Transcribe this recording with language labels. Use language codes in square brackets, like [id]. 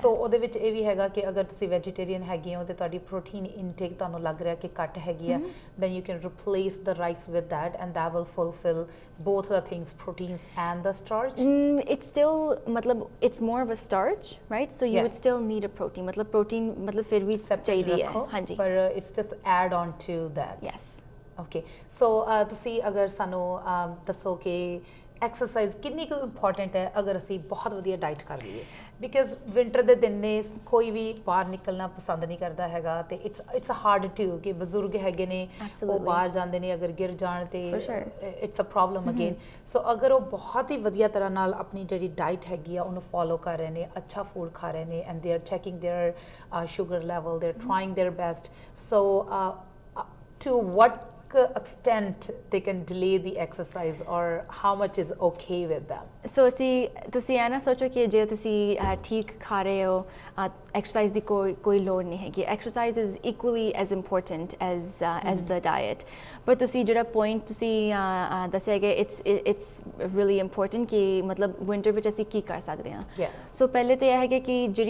[pa] ਸੋ ਉਹਦੇ ਵਿੱਚ ਇਹ ਵੀ ਹੈਗਾ ਕਿ ਅਗਰ ਤੁਸੀਂ ਵੈਜੀਟੇਰੀਅਨ ਹੈਗੇ ਹੋ ਤੇ ਤੁਹਾਡੀ ਪ੍ਰੋਟੀਨ ਇਨਟੇਕ ਤੁਹਾਨੂੰ ਲੱਗ ਰਿਹਾ ਕਿ ਘੱਟ ਹੈਗੀ ਆ, [en] then you can replace the rice with that and that will fulfill both the things, proteins and the starch. It's still matlab it's more of a starch, right? So you would still need a protein, [pa] matlab protein matlab fir bhi chahiye hai, hanji, [en] but it's just add on to that. Yes. [pa] Okay, so ਤੁਸੀਂ ਅਗਰ ਸਾਨੂੰ ਦੱਸੋ ਕਿ exercise ਕਿੰਨੀ ਕੁ important ਹੈ ਅਗਰ ਅਸੀਂ ਬਹੁਤ ਵਧੀਆ ਡਾਈਟ ਕਰ ਲਈਏ? ਬਿਕਾਜ਼ ਵਿੰਟਰ ਦੇ ਦਿਨ ਨੇ ਕੋਈ ਵੀ ਬਾਹਰ ਨਿਕਲਣਾ ਪਸੰਦ ਨਹੀਂ ਕਰਦਾ ਹੈਗਾ ਤੇ [en] it's hard to [pa] ਕਿ ਬਜ਼ੁਰਗ ਹੈਗੇ ਨੇ ਉਹ ਬਾਹਰ ਜਾਂਦੇ ਨੇ, ਅਗਰ ਗਿਰ ਜਾਣ ਤੇ ਇਟਸ ਅ ਪ੍ਰੋਬਲਮ ਅਗੇਨ। ਸੋ ਅਗਰ ਉਹ ਬਹੁਤ ਹੀ ਵਧੀਆ ਤਰ੍ਹਾਂ ਨਾਲ ਆਪਣੀ ਜਿਹੜੀ ਡਾਈਟ ਹੈਗੀ ਆ ਉਹਨੂੰ ਫੋਲੋ ਕਰ ਰਹੇ ਨੇ, ਅੱਛਾ ਫੂਡ ਖਾ ਰਹੇ ਨੇ [en] And they are checking their sugar level, they are trying their best, so to what extent they can delay the exercise, or how much is okay with them? [pa] ਸੋ ਤੁਸੀਂ ਇਹ ਨਾ ਸੋਚੋ ਕਿ ਜੇ ਤੁਸੀਂ ਠੀਕ ਖਾ ਰਹੇ ਹੋ ਐਕਸਰਸਾਈਜ਼ ਦੀ ਕੋਈ ਲੋੜ ਨਹੀਂ ਹੈਗੀ [en] exercise is equally as important as the diet [pa] ਪਰ ਤੁਸੀਂ ਜਿਹੜਾ ਪੁਆਇੰਟ ਤੁਸੀਂ ਦੱਸਿਆ ਕਿ ਇਟਸ ਰੀਅਲੀ ਇੰਪੋਰਟੈਂਟ ਕਿ ਮਤਲਬ ਵਿੰਟਰ ਵਿੱਚ ਅਸੀਂ ਕੀ ਕਰ ਸਕਦੇ ਹਾਂ ਸੋ ਪਹਿਲੇ ਤਾਂ ਇਹ ਹੈਗਾ ਕਿ